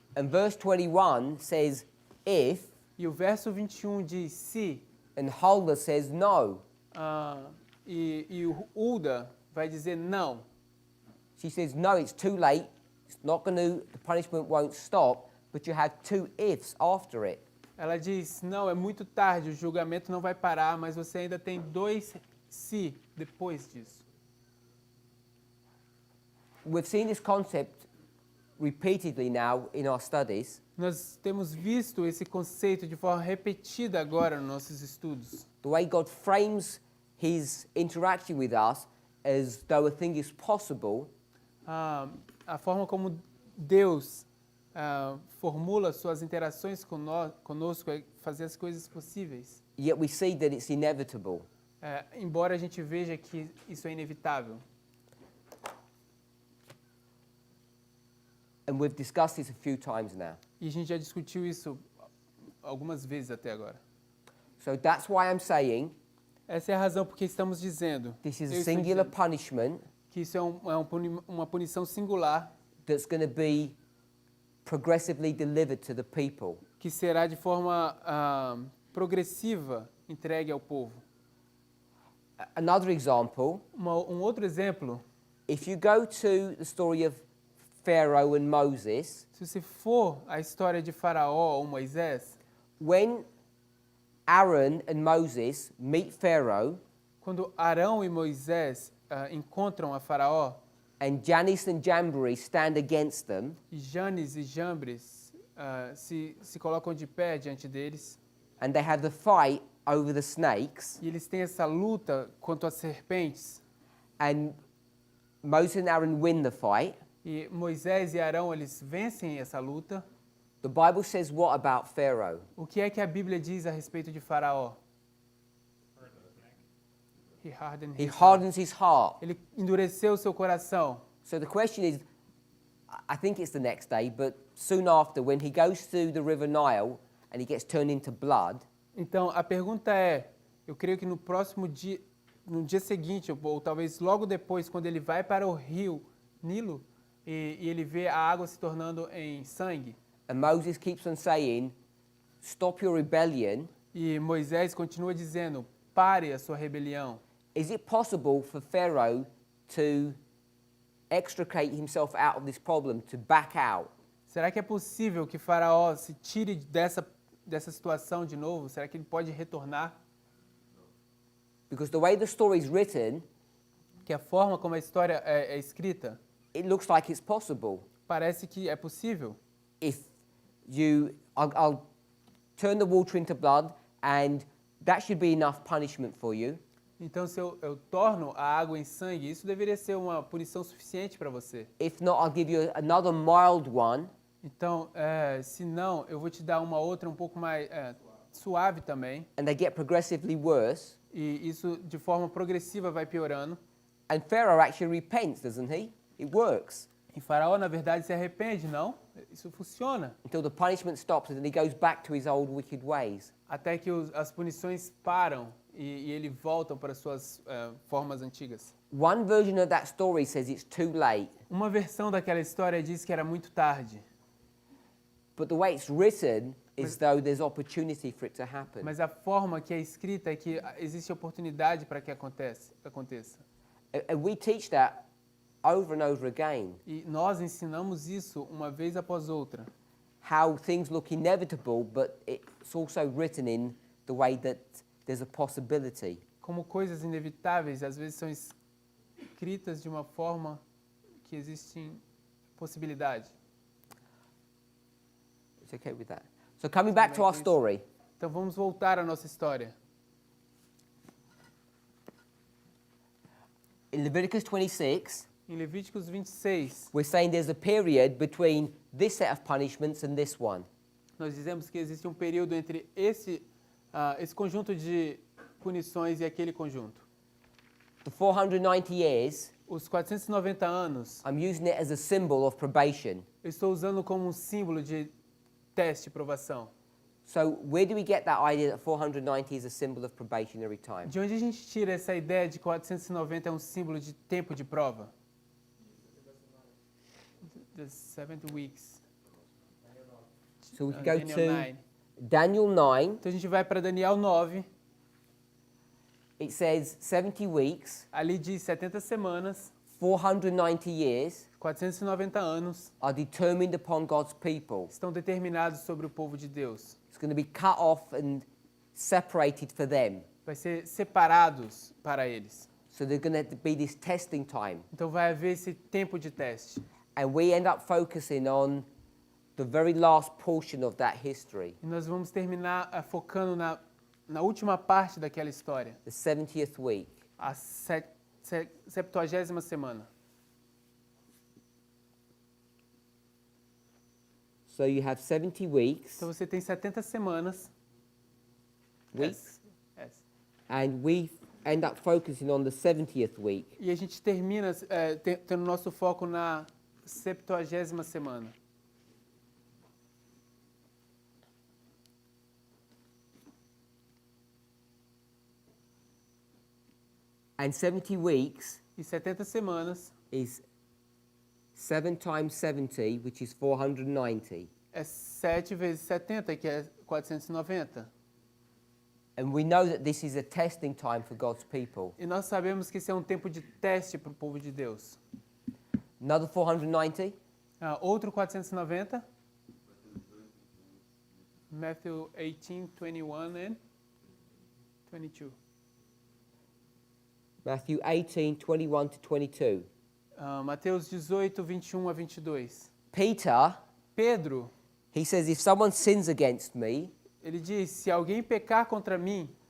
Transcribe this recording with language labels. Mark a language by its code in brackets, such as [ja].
[en] And verse 21 says, if, [pt] E o verso 21 diz se, [en] and Huldah says no. [pt] e o Uda vai dizer não. [en] She says, no, it's too late. It's not going to, the punishment won't stop, but you have two ifs after it. [pt] Ela diz, não, é muito tarde, o julgamento não vai parar, mas você ainda tem dois se depois disso. [en] We've seen this concept repeatedly now in our studies. [pt] Nós temos visto esse conceito de forma repetida agora nos nossos estudos. [en] The way God frames his interaction with us as though a thing is possible, [pt] A forma como Deus formula suas interações conosco é fazer as coisas possíveis. [en] yet we see that it's inevitable. [pt] Embora a gente veja que isso é inevitável. [en] And we've discussed this a few times now. [pt] E a gente já discutiu isso algumas vezes até agora. [en] So that's why I'm saying [pt] Essa é a razão porque estamos dizendo [en] this is [pt] eu [en] a [pt] estou [en] singular [pt] dizendo [en] punishment [pt] que isso é uma punição singular [en] that's going to be progressively delivered to the people. [pt] que será de forma progressiva entregue ao povo. [en] Another example, [pt] Um outro exemplo, [en] if you go to the story of Pharaoh and Moses, [pt] se você for a história de Faraó ou Moisés, [en] when Aaron and Moses meet Pharaoh [pt] quando Arão e Moisés encontram a Faraó, [en] and Jannes and Jambres stand against them, [pt] e Janes e Jambres se colocam de pé diante deles, [en] and they have the fight over the snakes, [pt] e eles têm essa luta contra as serpentes, [en] and Moses and Aaron win the fight, [pt] e Moisés e Arão eles vencem essa luta. [en] the Bible says what about Pharaoh? [pt] O que é que a Bíblia diz a respeito de Faraó? [en] He Hardens his heart. [pt] Ele endureceu seu coração. [en] So the question is, I think it's the next day, but soon after, when he goes through the River Nile and he gets turned into blood, [pt] Então, a pergunta é, eu creio que no próximo dia, no dia seguinte, ou talvez logo depois, quando ele vai para o rio Nilo, e ele vê a água se tornando em sangue, [en] and Moses keeps on saying, stop your rebellion, [pt] e Moisés continua dizendo, pare a sua rebelião. [en] is it possible for Pharaoh to extricate himself out of this problem, to back out? [pt] Será que é possível que Faraó se tire dessa situação de novo? Será que ele pode retornar? [en] Because the way the story is written, [pt] Que a forma como a história é escrita, [en] it looks like it's possible. [pt] parece que é possível. [en] If I'll turn the water into blood, and that should be enough punishment for you. [pt] Então, se eu torno a água em sangue, isso deveria ser uma punição suficiente para você. [en] If not, I'll give you another mild one. [pt] Então, se não, eu vou te dar uma outra um pouco mais suave também. [en] And they get progressively worse. [pt] E isso, de forma progressiva, vai piorando. [en] And Pharaoh actually repents, doesn't he? It works. [pt] E Faraó, na verdade, se arrepende, não? Isso funciona. [en] Until the punishment stops and then he goes back to his old wicked ways. [pt] Até que as punições param e ele volta para suas formas antigas. [en] One version of that story says it's too late. [pt] Uma versão daquela história diz que era muito tarde. [en] But the way it's written is though there's opportunity for it to happen. [pt] Mas a forma que é escrita é que existe oportunidade para que aconteça. [en] And we teach that over and over again. [pt] E nós ensinamos isso uma vez após outra. [en] How things look inevitable, but it's also written in the way that there's a possibility. [pt] Como coisas inevitáveis, às vezes são escritas de uma forma que existe possibilidade. [en] It's okay with that. So coming back to our story. [pt] Então vamos voltar à nossa história. [en] In Leviticus 26, [pt] Em Levíticos 26, [en] we're saying there's a period between this set of punishments and this one. [pt] nós dizemos que existe um período entre esse conjunto de punições e aquele conjunto. [en] The 490 years, [pt] Os 490 anos, [en] I'm using it as a symbol of probation. [pt] eu estou usando como um símbolo de teste, provação. [en] So where do we get that idea that 490 is a symbol of probationary time? [pt] De onde a gente tira essa ideia de que 490 é um símbolo de tempo de prova? [en] The 70 weeks. So we can Daniel go to 9. Daniel 9. [pt] Então a gente vai para Daniel 9. [en] It says 70 weeks, [pt] Ali diz 70 semanas, [en] 490 years [pt] 490 anos [en] are determined upon God's people. [pt] estão determinados sobre o povo de Deus. [en] It's going to be cut off and separated for them. [pt] Vai ser separados para eles. [en] So there's going to be this testing time. [pt] Então vai haver esse tempo de teste. [en] And we end up focusing on the very last portion of that history, [pt] E nós vamos terminar focando na última parte daquela história, [en] the 70th week. [pt] a 70ª semana. [en] So you have 70 weeks, [pt] Então você tem 70 semanas. [en] weeks, Yes. and we end up focusing on the 70th week. [pt] E a gente termina tendo nosso foco na 70ª semana. [en] And 70 weeks [pt] E 70 semanas [en] is 7 times 70, which is 490. [pt] é 7 vezes 70, que é 490. [en] And we know that this is a testing time for God's people. [pt] E nós sabemos que esse é um tempo de teste para o povo de Deus. [en] Another 490, [pt] Outro 490. [en] Matthew 18, 21 and 22. Matthew 18, 21 to 22. [pt] Mateus 18, 21 a 22. [en] Peter, [pt] Pedro, [en] he says, if someone sins against me, [pt] ele diz, se alguém pecar contra mim,